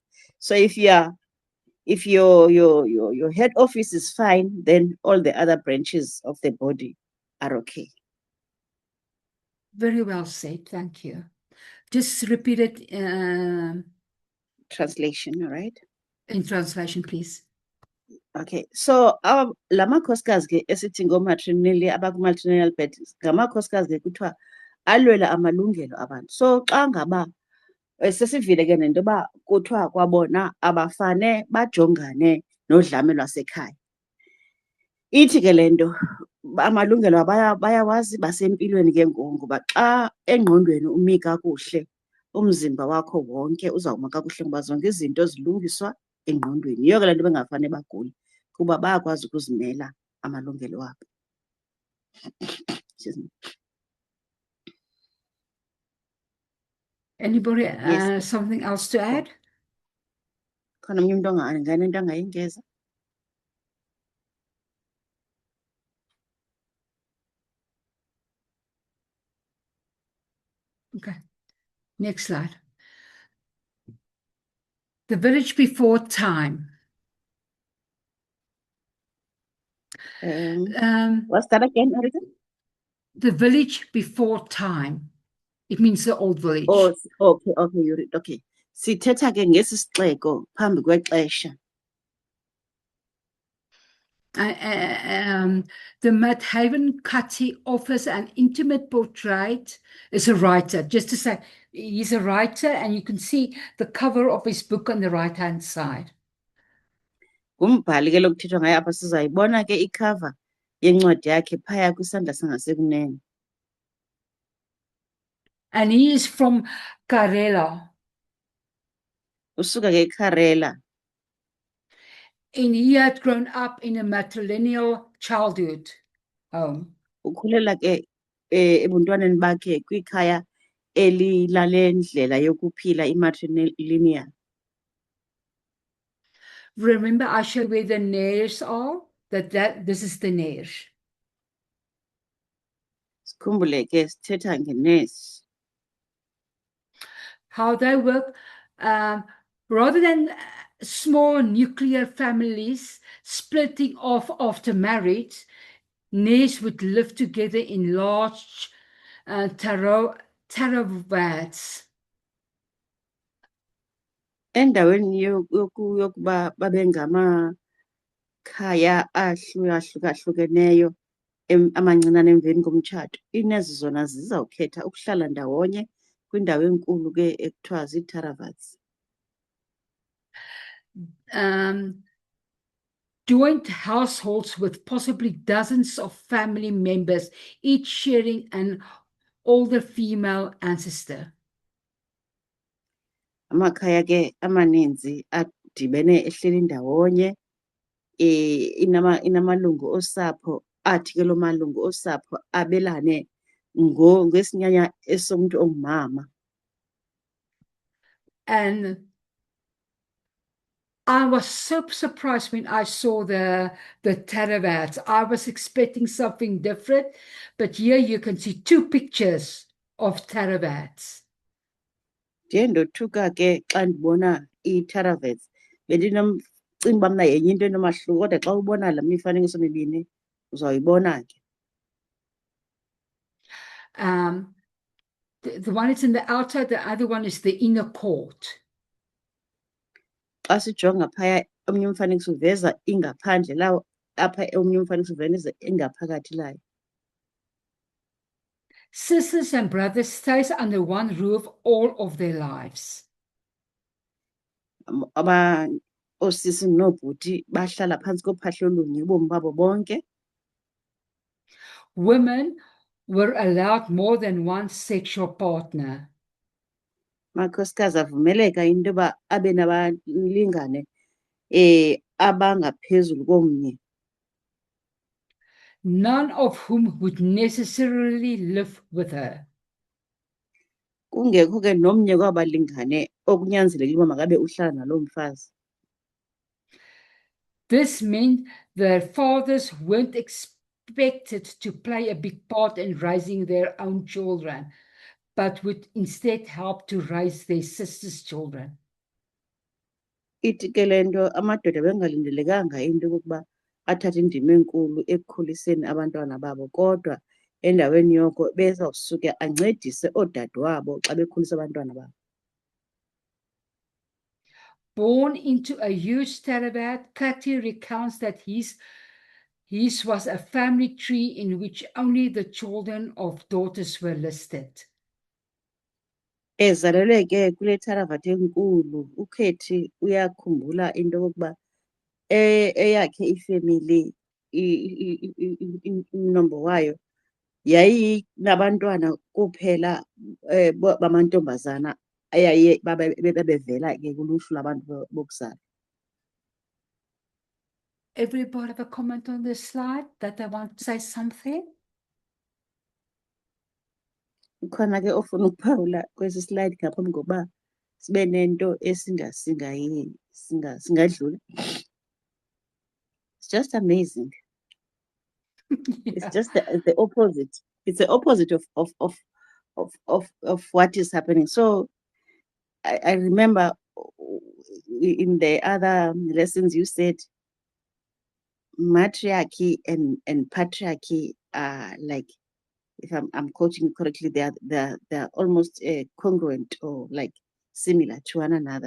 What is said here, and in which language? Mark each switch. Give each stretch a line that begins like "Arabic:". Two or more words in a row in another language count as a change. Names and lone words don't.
English: So if your head office is fine, then all the other branches of the body are okay. Very well said. Thank you. Just repeat it Translation, all right? in translation, please. Okay, so
Xhosa: la makhosikazi ke esithi ngomatrinally abakumatrinal bed ngamakhosikazi ke kuthiwa alwela amalungelo abantu. So xa ngaba sesivile ke nento yoba kuthiwa kwabona abafane bajongane nodlame lwasekhaya. Ithi ke le nto amalungelo bayawazi, basempilweni ke ngoku ngoba xa engqondweni umi kakuhle umzimba wakho wonke uzawuma kakuhle ngoba zonke izinto zilungiswa engqondweni. Yiyo ke le nto bengafane bagule kuba bayakwazi ukuzimela amalungelo wabo.
English: Anybody Yes. something else to add?
Xhosa: Khona omnye umntu nganento angayingeza?
English: Okay. Next slide. The village before time. What's that again, Arita? The village before time. It means the old village. Oh, okay, okay.
Xhosa: Sithetha ke ngesi sixeko phambi kwexesha.
English: The Matt Haven Cutty offers an intimate portrait. Is a writer, just to say, he's a writer, and you can see the cover of his book on the right-hand side.
Xhosa: Ngumbhali ke lokuthethwa ngaye apha sizayibona ke icover yencwadi yakhe phaya kwisandla sangasekunene.
English: And he is from Karela.
Xhosa: Usuka ke eKarela.
English: And he had grown up in a matrilineal childhood home.
Xhosa: Ukhulela ke ebuntwaneni bakhe kwikhaya elilale ndlela yokuphila imatrilineal.
English: Remember, I showed where the Nairs are? This is the Nairs.
Xhosa: Sikhumbule ke sithetha ngenesi.
English: how they work. Rather than small nuclear families splitting off after marriage, Nes would live together in large caravans.
Xhosa: Endaweni yokuba babe ngamakhaya ahlukahlukeneyo amancinane emveni komtshato, iinezi zona zizawukhetha ukuhlala ndawonye kwindawo enkulu ke ekuthiwa zii-caravans.
English: Joint households with possibly dozens of family members, each sharing an older female ancestor.
Xhosa: Amakhaya ke amaninzi adibene ehleli ndawonye, inamalungu osapho, athi ke loo malungu osapho abelane ngesinyanya esomntu ongumama.
English: And I was so surprised when I saw the caravans. I was expecting something different, but here you can see two pictures of caravans.
Xhosa: Ndiye ndothuka ke xa ndibona ii-caravans. Bendinomcinga uba mna yenye into enomahluko, kodwa xa ubona la mifanekiso mibini uzawuyibona ke.
English: The one is in the outside, the other one is the inner court.
Xhosa: Xa sijonga phaya omnye umfanekiso uveza ingaphandle lawo, apha omnye umfanekiso uveza ingaphakathi layo.
English: Sisters and brothers stay under one roof all of their lives.
Xhosa: Oosisi noobhuti bahlala phantsi kophahlo lunye ubomi babo bonke.
English: Women were allowed more than one sexual partner.
Xhosa: Amakhosikazi avumeleka into yoba abe nabalingane abangaphezulu komnye.
English: None of whom would necessarily live with her.
Xhosa: Kungekho ke nomnye kwabalingane okunyanzelekile uba makabe uhlala naloo mfazi.
English: This meant their fathers weren't expected to play a big part in raising their own children, but would instead help to raise their sisters' children.
Xhosa: Ithi ke le nto amadoda bengalindelekanga into yokokuba athathe indima enkulu ekukhuliseni abantwana babo, kodwa endaweni yoko bezawusuke ancedise oodadewabo xa bekhulisa abantwana babo.
English: Born into a huge caravan, Cathy recounts that his was a family tree in which only the children of daughters were listed.
Xhosa: Ezalelwe ke kule tharavati enkulu, uKethi uyakhumbula into yokokuba eyakhe ifemeli, umnombo wayo yayinabantwana kuphela bamantombazana ayaye bebevela ke kuluhlu lwabantu bokuzala.
English: Everybody have a comment on this slide that I want to say something?
Xhosa: Ukhona ke ofuna ukuphawula kwesi slide ngaphambi kokuba sibe nento singadlula.
English: It's just amazing. It's Yeah. just the opposite. It's the opposite of what is happening. So I remember in the other lessons you said matriarchy and patriarchy are like, if I'm quoting correctly, they're almost congruent or like similar to one another.